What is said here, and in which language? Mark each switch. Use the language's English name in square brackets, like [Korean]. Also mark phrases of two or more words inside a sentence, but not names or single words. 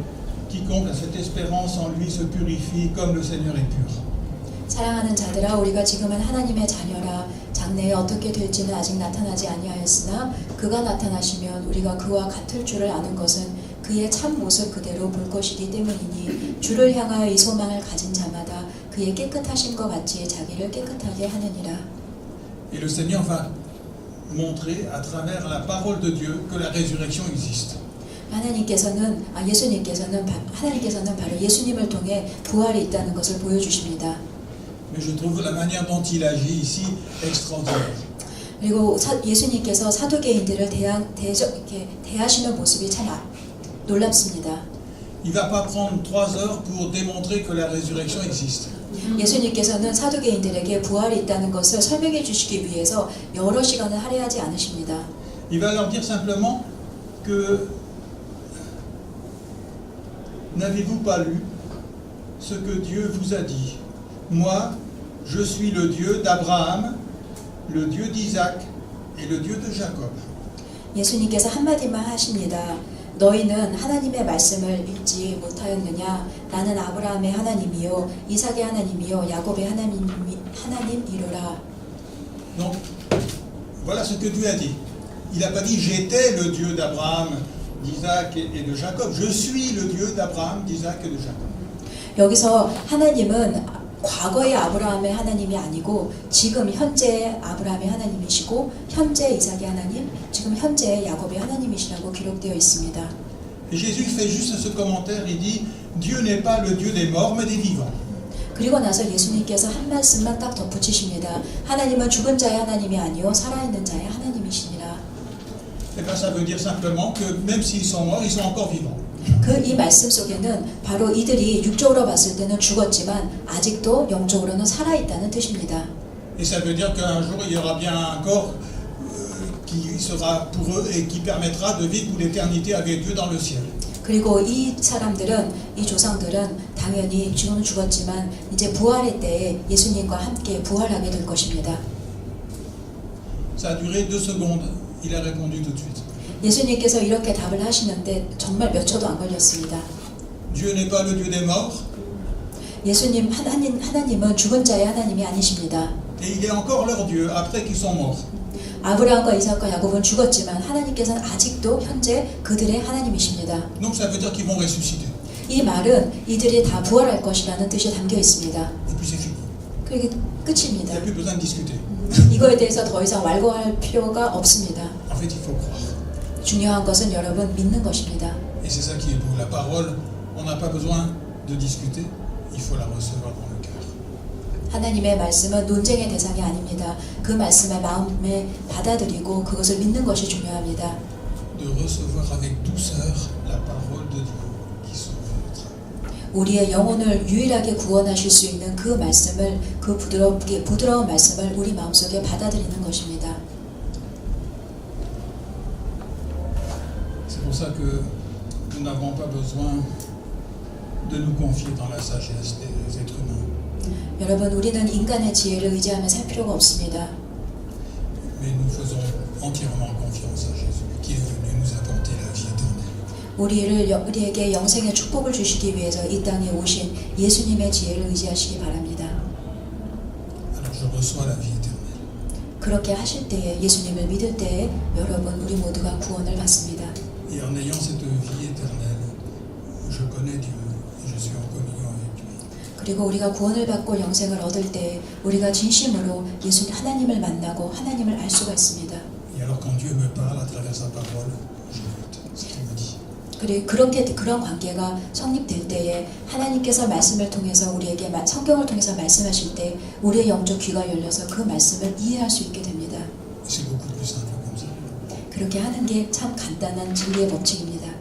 [French] Quiconque a cette espérance en lui se purifie comme le Seigneur est pur. [Korean] 사랑하는 자들아 우리가 지금은 하나님의 자녀라 장래에 어떻게 될지는 아직 나타나지 아니하였으나 그가 나타나시면 우리가 그와 같을 줄을 아는 것은 그의 참 모습 그대로 볼 것이기 때문이니 주를 향하여 이 소망을 가진 자마다 그의 깨끗하심과 같이 자기를 깨끗하게 하느니라. [French] Et le Seigneur va montrer à travers la parole de Dieu que la résurrection existe. [Korean] 예수님께서는 바로 예수님을 통해 부활이 있다는 것을 보여주십니다. [French] Mais je trouve la manière dont il agit ici extraordinaire. [Korean] 그리고 예수님께서 사두개인들을 대하시는 모습이 참 놀랍습니다. [French] Il va pas prendre 3 heures pour démontrer que la résurrection existe. [Korean] 예수님께서는 사두개인들에게 부활이 있다는 것을 설명해 주시기 위해서 여러 시간을 할애하지 않으십니다. [French] Il va leur dire simplement que n'avez-vous pas lu ce que Dieu vous a dit? Moi, je suis le Dieu d'Abraham, le Dieu d'Isaac et le Dieu de Jacob. [Korean] 예수님께서 한마디만 하십니다. 너희는 하나님의 말씀을 읽지 못하였느냐? 나는 아브라함의 하나님이요, 이삭의 하나님이요, 야곱의 하나님이로라. [French] Donc, voilà ce que Dieu a dit. Il n'a pas dit j'étais le Dieu d'Abraham, d'Isaac et de Jacob. Je suis le Dieu d'Abraham, d'Isaac et de Jacob. [Korean] 여기서 하나님은 과거의 아브라함의 하나님이 아니고 지금 현재의 아브라함의 하나님이시고 현재 이삭의 하나님, 지금 현재의 야곱의 하나님이시라고 기록되어 있습니다. [French] Et Jésus fait juste ce commentaire, il dit Dieu n'est pas le Dieu des morts mais des vivants. [Korean] 그리고 나서 예수님께서 한 말씀만 딱 덧붙이십니다. 하나님은 죽은 자의 하나님이 아니요 살아있는 자의 하나님이시니라. [French] Et bien ça veut dire simplement que même s'ils sont morts, ils sont encore vivants. [Korean] 이 말씀 속에는 바로 이들이 육적으로 봤을 때는 죽었지만 아직도 영적으로는 살아있다는 뜻입니다. [French] Et ça veut dire qu'un jour il y aura bien un corps qui sera pour eux et qui permettra de vivre pour l'éternité avec Dieu dans le ciel. [Korean] 그리고 이 사람들은, 이 조상들은 당연히 지금은 죽었지만 이제 부활의 때에 예수님과 함께 부활하게 될 것입니다. [French] Ça a duré 2 secondes. Il a répondu tout de suite. [Korean] 예수님께서 이렇게 답을 하시는데 정말 몇 초도 안 걸렸습니다. [French] Dieu n'est pas le Dieu des morts. [Korean] 예수님 하나님은 죽은 자의 하나님이 아니십니다. [French] Et il est encore leur Dieu après qu'ils sont morts. [Korean] 아브라함과 이삭과 야곱은 죽었지만 하나님께서는 아직도 현재 그들의 하나님이십니다. [French] Donc ça veut dire qu'ils vont ressusciter. [Korean] 이 말은 이들이 다 부활할 것이라는 뜻이 담겨 있습니다. [French] Et puis c'est fini. [Korean] 그게 끝입니다. [French] Il n'y a plus besoin de discuter. [Korean] 이거에 대해서 더 이상 왈가할 필요가 없습니다. [French] En fait, il faut croire. [Korean] 중요한 것은 여러분 믿는 것입니다. [French] Et c'est ça qui est beau. La parole, on n'a pas besoin de discuter, il faut la recevoir dans le cœur. [Korean] 하나님의 말씀은 논쟁의 대상이 아닙니다. 그 말씀을 마음에 받아들이고 그것을 믿는 것이 중요합니다. [French] De recevoir avec douceur la parole de Dieu qui sauve notre âme. [Korean] 우리의 영혼을 유일하게 구원하실 수 있는 그 말씀을, 그 부드러운 말씀을 우리 마음속에 받아들이는 것입니다. [French] C'est pour ça que nous n'avons pas besoin de nous confier dans la sagesse des êtres humains. [Korean] 여러분, 우리는 인간의 지혜를 의지하며 살 필요가 없습니다. [French] Mais nous faisons entièrement confiance à Jésus qui est venu nous apporter la vie éternelle. [Korean] 우리에게 영생의 축복을 주시기 위해서 이 땅에 오신 예수님의 지혜를 의지하시기 바랍니다. [French] Alors je reçois la vie éternelle. [Korean] 그렇게 하실 때에, 예수님을 믿을 때에 여러분, 우리 모두가 구원을 받습니다. [French] Et en ayant cette vie éternelle, je connais Dieu et je suis en communion avec lui. [Korean] 그리고 우리가 구원을 받고 영생을 얻을 때 우리가 진심으로 예수님 하나님을 만나고 하나님을 알 수가 있습니다. [French] Et alors quand Dieu me parle à travers sa parole, j'écoute ce qu'il me dit. [Korean] 그리고 그런 관계가 성립될 때에 하나님께서 말씀을 통해서 우리에게 성경을 통해서 말씀하실 때 우리의 영적 귀가 열려서 그 말씀을 이해할 수 있게 됩니다. [French] C'est beaucoup plus simple comme ça. [Korean] 그렇게 하는 게 참 간단한 진리의 법칙입니다.